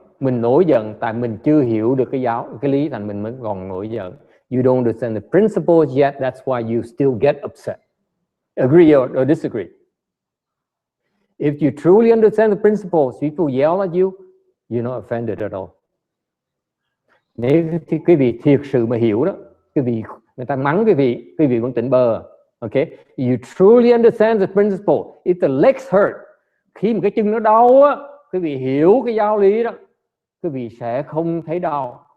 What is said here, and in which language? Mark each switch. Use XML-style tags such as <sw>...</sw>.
<vi>Mình nổi giận tại mình chưa hiểu được cái lý, thành mình mới còn nổi giận.</vi> <en>You don't understand the principles yet, that's why you still get upset. Agree or disagree? If you truly understand the principles, people yell at you, you're not offended at all.</en> <vi>Nếu quý vị thiệt sự mà hiểu đó, quý vị người ta mắng quý vị vẫn tỉnh bơ.</vi> <en>Okay? You truly understand the principle. If the legs hurt,</en> <vi>khi mà cái chân nó đau á, quý vị hiểu cái giáo lý đó, quý vị sẽ không thấy đau.</vi>